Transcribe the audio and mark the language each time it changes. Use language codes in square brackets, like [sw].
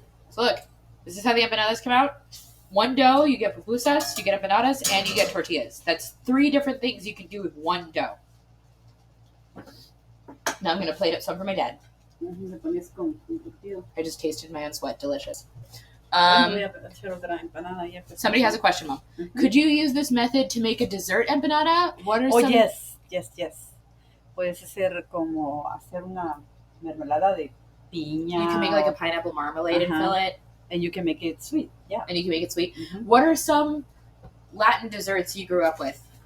[en] So look, this is how the empanadas come out. One dough, you get pupusas, you get empanadas, and you get tortillas. That's 3 different things you can do with one dough. Now I'm gonna plate up some for my dad. [es] Le pones con curtido. [en] I just tasted my own sweat. Delicious. [es] Voy a hacer otra empanada ya. [en] Somebody has a question, Mom. Could you use this method to make a dessert empanada? What are Oh, some... yes. [es] Puedes hacer como hacer una mermelada de piña. [en] You can make like a pineapple marmalade and fill it. And you can make it sweet. Yeah. And you can make it sweet. What are some Latin desserts you grew up with?